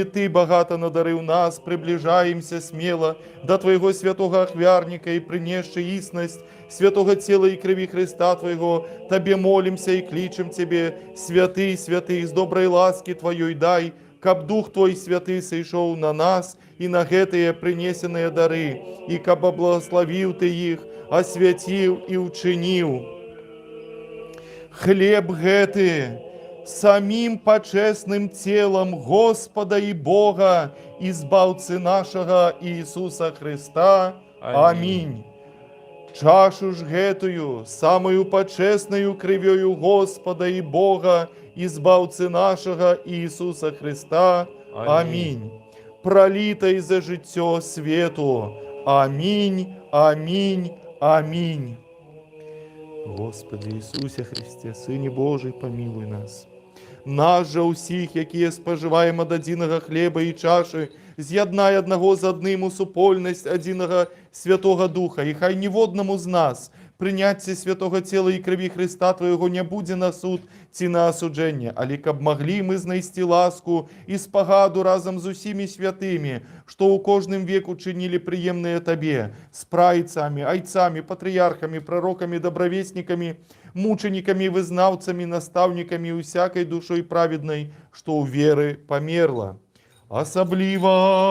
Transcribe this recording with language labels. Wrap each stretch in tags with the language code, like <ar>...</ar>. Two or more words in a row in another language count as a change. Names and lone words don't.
<be>Ты багата надарыў нас, прыбліжаемся смела да Твайго святога ахвярніка і прынесшы існасць святога цела і крыві Христа Твайго, Табе молімся і клічем Цябе, святы, святы, з добрай ласкі Тваёй дай, каб Дух Твой святы сышоў на нас і на гэтыя прынесеныя дары, і каб аблагаславіў Ты іх, асвяціў і ўчыніў. Хлеб гэты самим пачесным телом Господа і Бога і збаўцы нашага Иисуса Христа. Аминь. Чашу ж гэтую самую пачеснаю крывёю Господа і Бога і збаўцы нашага Иисуса Христа. Аминь. Пролитой за жыццё свету. Аминь, аминь, аминь.</be> <ru>Господи Иисусе Христе, Сыне Божий, помилуй нас.</ru> <be>Нас жа ўсіх, якія спажываем ад адзінага хлеба і чашы, з'яднай аднаго з адным у супольнасць адзінага Святога Духа, і хай ніводнаму з нас прыняцце святога цела і крыві Христа Твайго не будзе на суд ці на асуджэнне, але каб маглі мы знайсці ласку і спагаду разам з усімі святымі, што ў кожным веку чынілі прыемныя Табе, з прайцамі, айцамі, патрыярхамі, прарокамі, дабравеснікамі, мучанікамі, вызнаўцамі, настаўнікамі усякай душой праведнай, што ў веры памерла.</be>